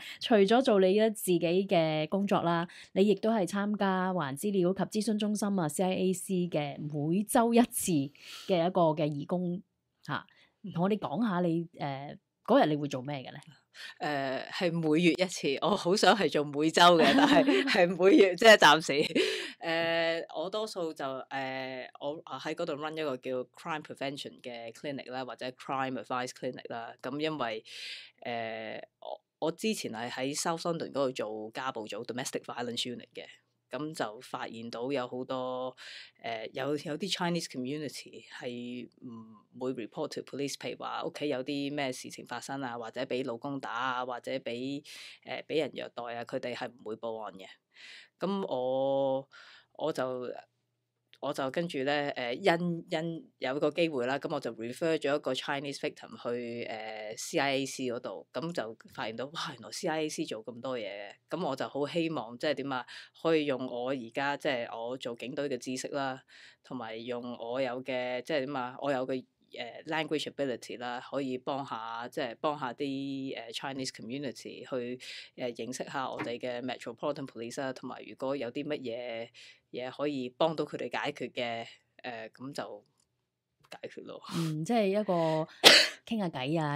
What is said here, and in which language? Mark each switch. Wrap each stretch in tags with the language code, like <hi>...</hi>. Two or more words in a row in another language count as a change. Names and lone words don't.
<yue>除咗做你嘅自己嘅工作啦，你亦都係參加華人資料及諮詢中心啊 CIAC 嘅每週一次嘅一個嘅義工嚇，同我哋講下你嗰日你會做咩嘅咧？係每月一次，我好想係做每週嘅，但係每月即係暫時。我多數就我喺嗰度 run 一個叫</yue> <en>crime prevention</en> <yue>嘅 clinic 啦，或者</yue> <en>crime advice clinic</en> <yue>啦。咁因為我之前係喺 South London 嗰度做家暴組</yue> <en>domestic violence unit</en> <yue>嘅。咁就發現到有好多有啲</yue> <en>Chinese community</en> <yue>係唔會</yue> <en>report to police，</en> <yue>譬如話屋企有啲咩事情發生啊，或者俾老公打啊，或者俾人虐待啊，佢哋係唔會報案嘅。咁我就跟住咧因有個機會啦，咁我就 refer 咗一個</yue> <en>Chinese victim</en> <yue>去CIAC 嗰度，咁就發現到哇，原來 CIAC 做咁多嘢嘅。咁我就好希望即係點啊，可以用我而家即係我做警隊嘅知識啦，同埋用我有嘅即係點啊，我有嘅</yue> <en>language ability</en> <yue>啦，可以幫下啲</yue> <en>Chinese community</en> <yue>去認識下我哋嘅 Metropolitan Police 啦，同埋如果有啲乜嘢可以幫到佢哋解決嘅，咁就解決咯。即係一個傾下偈啊，</yue>